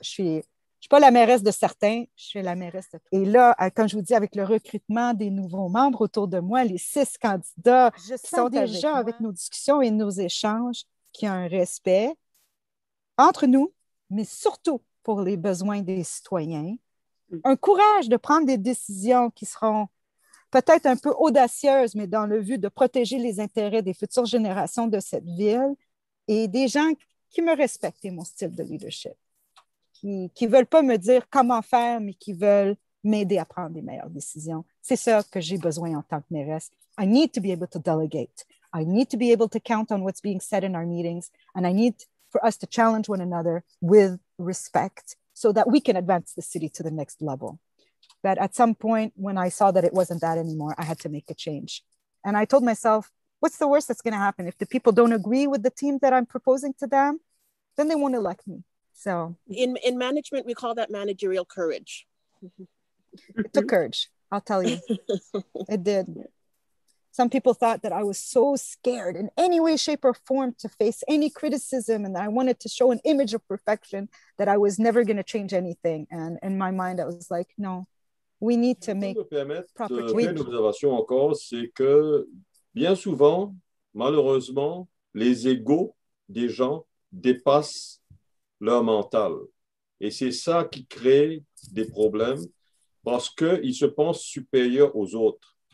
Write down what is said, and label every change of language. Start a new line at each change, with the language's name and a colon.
French: Je ne suis pas la mairesse de certains, je suis la mairesse de... Et là, comme je vous dis, avec le recrutement des nouveaux membres autour de moi, les 6 candidats qui sont déjà avec nos discussions et nos échanges, qui ont un respect entre nous, mais surtout pour les besoins des citoyens, un courage de prendre des décisions qui seront peut-être un peu audacieuses, mais dans le but de protéger les intérêts des futures générations de cette ville et des gens qui me respectent et mon style de leadership. Qui ne veulent pas me dire comment faire, mais qui veulent m'aider à prendre des meilleures décisions. C'est ça que j'ai besoin en tant que mairesse.
English: I need to be able to delegate. I need to be able to count on what's being said in our meetings, and I need for us to challenge one another with respect so that we can advance the city to the next level. But at some point, when I saw that it wasn't that anymore, I had to make a change. And I told myself, what's the worst that's going to happen? If the people don't agree with the team that I'm proposing to them, then they won't elect me. So in management, we call that managerial courage. It took courage, I'll tell you. It did. Some people thought that I was so scared in any way, shape, or form to face any criticism, and I wanted to show an image of perfection that I was never going to change anything. And in my mind, I was like, no, we need to make proper change.
French: Une observation encore, c'est que bien souvent, malheureusement, les égos des gens dépassent leur mental. Et c'est ça qui crée des problèmes parce qu'ils se pensent supérieurs aux autres.